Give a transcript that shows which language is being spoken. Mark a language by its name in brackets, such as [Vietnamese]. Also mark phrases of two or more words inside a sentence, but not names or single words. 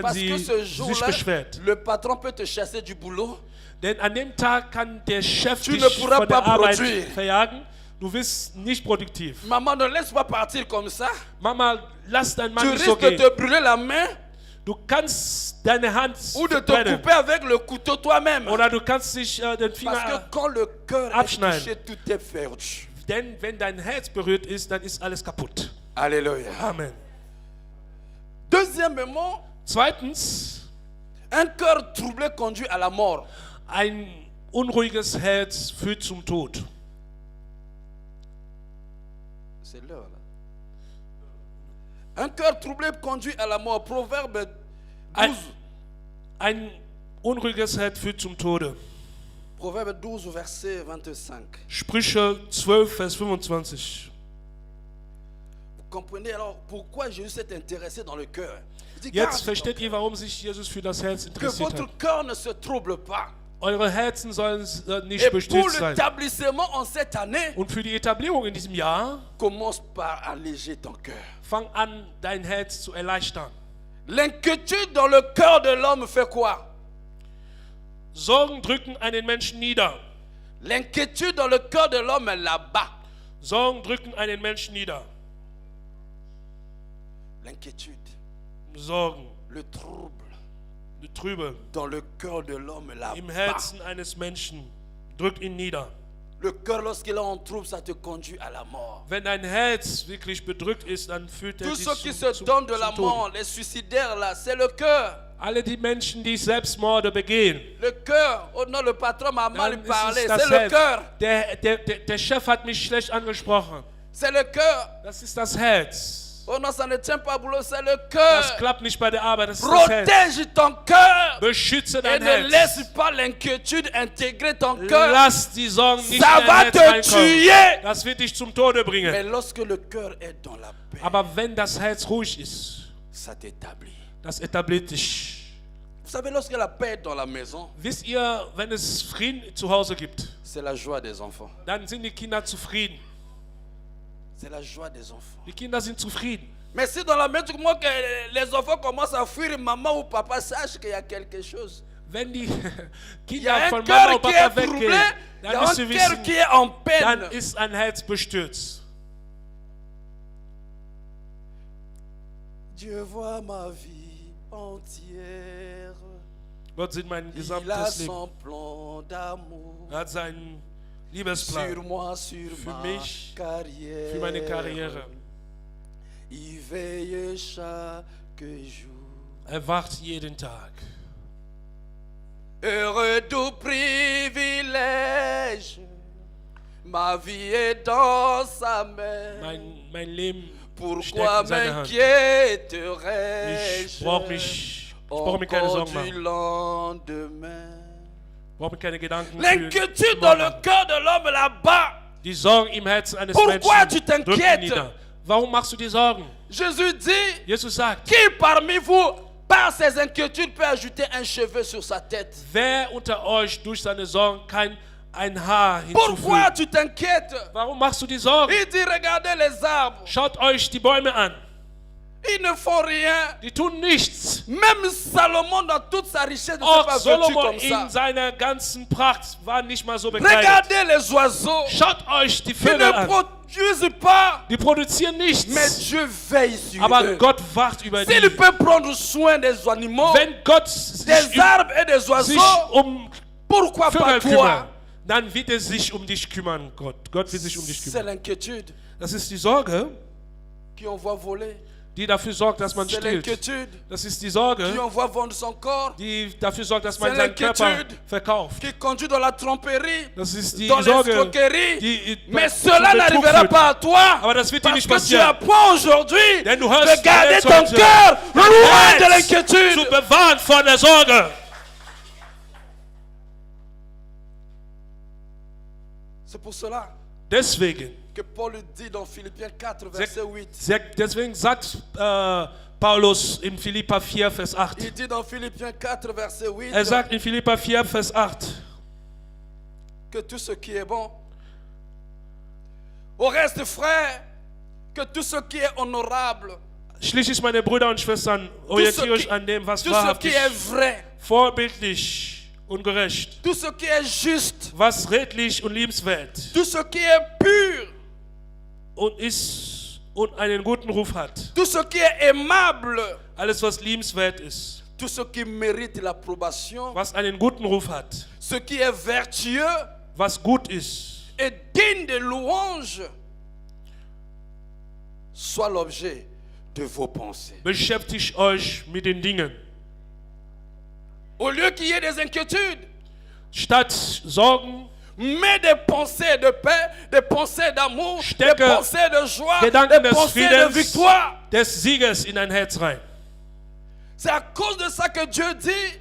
[French] Parce [German] sie [French] que ce [German] sich [French] jour-là, [German] beschwert. [French] le patron peut te chasser du boulot. [German] Denn an dem Tag kann der Chef [French] Tu [German] dich [French] ne pourras [German] von der [French] pas [German] Arbeit [French] produire. [German] verjagen. Du wirst nicht produktiv. [French] Maman, ne laisse pas partir comme ça. [German] Mama, lass deinen [French] Tu [German] Mann nicht so [French] risques de [German] gehen. [French] te brûler la main [German] Du kannst deine Hand [French] ou de te [German] brennen. [French] couper avec le couteau toi-même. [German] Oder du kannst dich den [French] Parce que [German] Finger... [French] quand le cœur est [German] abschneiden. [French] touché, tout est perdu. [German] Denn wenn dein Herz berührt ist, dann ist alles kaputt. [French] Alléluia. Amen. Deuxièmement, [German] Zweitens, [French] un cœur troublé conduit à la mort. [German] ein unruhiges Herz führt zum Tod. [French] C'est l'heure là. Un cœur troublé conduit à la mort. Proverbe 12. [German] Ein unruhiges Herz führt zum Tode. [French] Proverbe 12, verset 25. [German] Sprüche 12, Vers 25. [French] Vous comprenez alors pourquoi Jésus s'est intéressé dans le cœur. Il dit, [German] Jetzt [French] garde [German] versteht ihr, warum sich Jesus für das Herz [French] que [German] interessiert [French] votre [German] hat. [French] cœur ne se trouble pas. [German] Eure Herzen sollen nicht [French] Et pour [German] bestürzt sein. [French] l'établissement en cette année, [German] Und für die Etablierung in diesem Jahr, [French] commence par alléger ton cœur. [German] fang an, dein Herz zu erleichtern. [French] L'inquiétude dans le cœur de l'homme fait quoi? [German] Sorgen drücken einen Menschen nieder. [French] L'inquiétude dans le cœur de l'homme là-bas. [German] Sorgen drücken einen Menschen nieder. [French] L'inquiétude, [German] Sorgen, [French] le trouble [German] die Trübe [French] dans le cœur de l'homme [German] im [French] là-bas. [German] Herzen eines Menschen drückt ihn nieder. [French] Le cœur, lorsqu'il est en trouble, ça te conduit à la mort. [German] Wenn dein Herz wirklich bedrückt ist, dann führt er [French] Tous [German] dich [French] ceux qui [German] zum [French] se donnent de la [German] Tod. [French] mort, les suicidaires là, c'est le cœur. [German] Alle die Menschen, die Selbstmorde begehen, [French] Le cœur. Oh non, le patron m'a mal [German] dann ist [French] parlé. [German] es das [French] C'est le [German] Herz. [French] cœur. [German] Der Chef hat mich schlecht angesprochen. [French] C'est le cœur. [German] Das ist das Herz. [French] Oh non, ça ne tient pas boulot, c'est le [German] Das [French] cœur. [German] klappt nicht bei der Arbeit, das ist das Herz. [French] Protège ton cœur. [German] Beschütze [French] Et [German] dein [French] ne [German] Herz. [French] laisse pas l'inquiétude intégrer ton cœur. [German] Lass die Sorgen nicht [French] Ça [German] in [French] va [German] dein [French] te [German] Herz reinkommen. [French] tuer. [German] Das wird dich zum Tode bringen. [French] Mais lorsque le cœur est dans la paix, [German] Aber wenn das Herz ruhig ist, [French] ça t'établit. [German] das etabliert dich. [French] Vous savez, lorsque la paix est dans la maison, [German] Wisst ihr, wenn es Frieden zu Hause gibt, [French] c'est la joie des enfants. [German] dann sind die Kinder zufrieden. [French] C'est la joie des enfants. [German] Die Kinder sind zufrieden. [French] Mais si dans la même moment que les enfants commencent à fuir, maman ou papa sache qu'il y a quelque chose. [German] Wenn die [French] Il y a [German] Kinder [French] un [German] von Mama [French] cœur [German] und [French] qui est [German] Papa [French] troublé, [German] weggehen, [French] il y a [German] dann [French] un [German] müsst ihr [French] cœur [German] wissen, [French] qui est en peine. [German] dann ist ein Herz bestürzt. [French] Dieu voit ma vie entière. [German] Gott sieht mein [French] Il a [German] gesamtes Leben. [French] son plan d'amour [German] Er hat seinen [French] sur [German] Liebesplan [French] moi, sur [German] für [French] ma [German] mich, [French] carrière. [German] für meine Karriere. [French] Il veille chaque jour. [German] Er wacht jeden Tag. [French] Heureux du privilège, ma vie est dans sa main. [German] Mein Leben [French] Pourquoi [German] steckt in seiner Hand. [French] m'inquiéterais-je [German] Ich brauche mir keine Sorgen [French] du [German] machen. [French] lendemain? [German] Ich brauche mir keine Gedanken [French] L'inquiétude dans le [German] machen. [French] cœur de l'homme là-bas. [German] Die Sorgen im Herzen eines [French] Pourquoi tu [German] Menschen drücken [French] t'inquiètes? [German] nieder. Warum machst du dir Sorgen? [French] Jésus dit, [German] Jesus sagt, [French] qui parmi vous, par ses inquiétudes, peut ajouter un cheveu sur sa tête? [German] wer unter euch durch seine Sorgen ein Haar [French] Pourquoi [German] hinzufügt? [French] tu t'inquiètes? [German] Warum machst du dir Sorgen? [French] Il dit, regardez les arbres. [German] Schaut euch die Bäume an. [French] Ils ne font rien. [German] Die tun nichts. [French] Même Salomon, dans toute sa richesse, ne s'est [German] Auch [French] pas vêtu [German] Solomon [French] comme ça. [German] in seiner ganzen Pracht war nicht mal so bekleidet. [French] Regardez les oiseaux. [German] Schaut euch die [French] Ils [German] Vögel [French] ne [German] an. [French] produisent pas. [German] Die produzieren [French] Mais [German] nichts. [French] Dieu veille sur [German] Aber [French] eux. [German] Gott wacht über die. [French] S'il peut prendre soin des animaux, [German] Wenn Gott sich [French] des arbres et des oiseaux, pourquoi pas [German] Vögel [French] toi? [German] kümmert, dann wird er sich um dich kümmern, Gott. Gott wird sich um dich [French] C'est [German] kümmern. [French] l'inquiétude [German] Das ist die Sorge, [French] qui on voit voler. [German] die dafür sorgt, dass man [French] C'est [German] stillt. [French] l'inquiétude [German] Das ist die [French] qui [German] Sorge, [French] on voit vendre son corps, [German] die dafür sorgt, dass man [French] C'est [German] seinen Körper [French] l'inquiétude. [German] verkauft. [French] qui conduit dans la tromperie, [German] Das ist die [French] dans [German] Sorge, [French] l'escroquerie. [German] die [French] Mais [German] zum [French] cela [German] Betrug [French] n'arrivera [German] führt. [French] pas à toi. [German] Aber das wird dir [French] Parce [German] nicht [French] que tu [German] passieren. [French] apprends aujourd'hui [German] Denn du hörst [French] de garder [German] jetzt [French] ton [German] heute [French] cœur [German] dein [French] loin de [German] Herz zu [French] l'inquiétude. [German] bewahren vor der Sorge. [French] C'est pour cela [German] Deswegen, [French] que Paul dit dans Philippiens 4, verset 8. [German] deswegen sagt Paulus in Philippa 4, Vers 8. [French] Il dit dans Philippiens 4, verset 8 [German] Er sagt in Philippa 4, Vers 8. [French] que tout ce qui est bon, au reste frère, que tout ce qui est honorable, [German] Schließlich, meine Brüder und Schwestern, orientiere euch an dem, was [French] tout ce qui [German] wahrhaftig, [French] est vrai, [German] vorbildlich und gerecht, [French] tout ce qui est juste, [German] was redlich und liebenswert [French] tout ce qui est pur, [German] und einen guten Ruf hat. [French] tout ce qui est aimable, [German] Alles, was liebenswert ist, [French] tout ce qui mérite l'approbation, [German] was einen guten Ruf hat, [French] ce qui est vertueux [German] was gut ist, [French] et digne de louange, soit l'objet de vos pensées. [German] beschäftigt euch mit den Dingen. [French] Au lieu qu'il y ait des inquiétudes, [German] Statt Sorgen, [French] mais des pensées de paix, des pensées d'amour, [German] Stecke [French] des pensées de joie, [German] Gedanken [French] des [German] des [French] pensées de [German] Friedens, [French] victoire. [German] des Siegers in dein Herz rein. [French] C'est à cause de ça que Dieu dit,